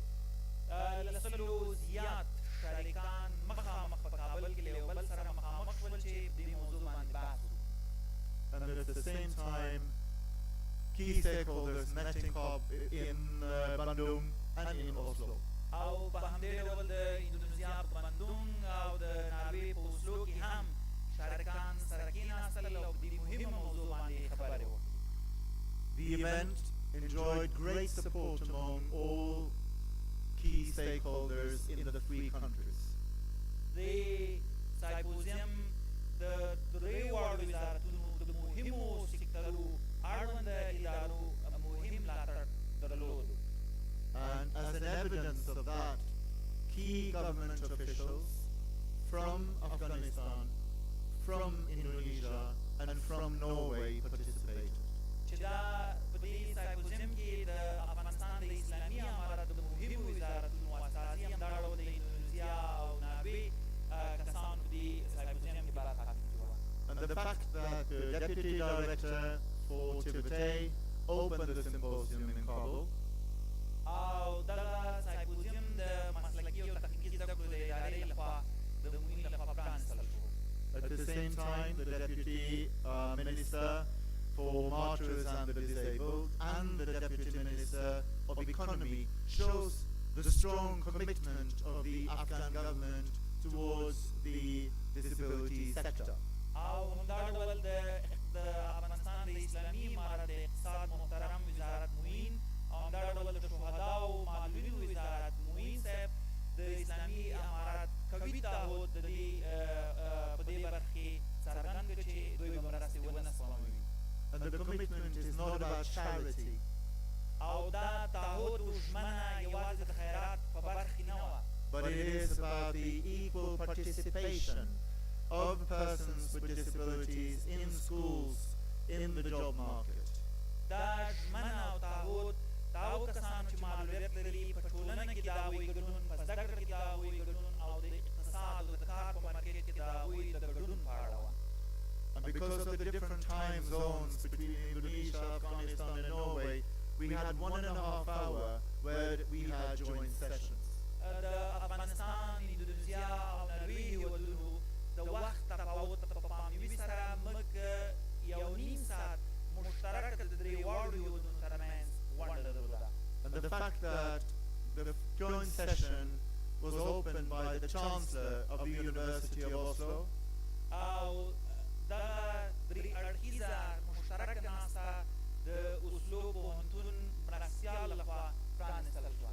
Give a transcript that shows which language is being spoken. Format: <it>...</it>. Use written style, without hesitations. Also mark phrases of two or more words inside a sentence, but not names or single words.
<ps>لسلو زیات شریکان مخامخ په کابل کې له یو بل سره مخامخ شول چې دې موضوع باندې بحث وکړو.</ps> <en>And at the same time, key stakeholders met in Bandung and in Oslo.</en> <ps>او په همدې ډول د اندونیزیا په بندون او د ناروې په اوسلو کې هم شریکان سره کېناستل او په دې مهمه موضوع باندې خبرې وکړې.</ps> <en>The event enjoyed great support among all key stakeholders in the 3 countries.</en> <ps>د سمپوزیم د درېواړو وزارتونو د مهمو سکتورو اړوند ادارو مهم ملاتړ درلود.</ps> <en>And as an evidence of that, key government officials from Afghanistan, from Indonesia, and from Norway participated.</en> <ps>چې دا په دې سمپوزیم کې د افغانستان د اسلامي امارت د مهمو وزارتونو اساسي همدا ډول د اندونیزیا او ناروې کسان په دې سمپوزیم کې برخه اخیستې وه.</ps> <en>And the fact that the Deputy Director for Tibet opened the symposium in Kabul</en> <ps>او دغه سمپوزیم د مسلکي او تخنیکي زده کړو د ادارې لخوا د معین لخوا پرانستل شو.</ps> <en>At the same time, the Deputy Minister for Martyrs and the Disabled and the Deputy Minister of Economy shows the strong commitment of the Afghan government towards the disability sector.</en> <ps>او همدا ډول د افغانستان د اسلامي امارت د اقتصاد محترم وزارت معین او همدا ډول د شهداو او معلولینو وزارت معین صاحب د اسلامي امارت قوي تعهد د دې په دې برخه کې څرګند کړ چې دوی به مرستې ونه سپموي.</ps> <en>And the commitment is not about charity.</en> <ps>او دا تعهد ژمنه یوازې د خیرات په برخه کې نه وه،</ps> <en>but it is about the equal participation of persons with disabilities in schools, in the job market.</en> <ps>دا ژمنه او تعهد د هغو کسانو چې معلولیت لري په ټولنه کې د هغوی ګډون، په زده کړه کې د هغوی ګډون او د اقتصاد او د کار په مارکیټ کې د هغوی د ګډون په اړه وه.</ps> <en>And because of the different time zones between Indonesia, Afghanistan and Norway, we had 1.5 hours where we had joint sessions.</en> <ps>د افغانستان، اندونیزیا او نروې هېوادونو د وخت تفاوت په پامنیوي سره موږ 1.5 ساعت مشترک د درېواړو هېوادونو ترمنځ ونډه درلوده.</ps> <en>And the fact that the joint session was opened by the Chancellor of the University of Oslo</en> <ps>او دا درې اړخیزه مشترکه ناسته د اوسلو پوهنتون مرستیال لخوا پرانستل شوه.</ps>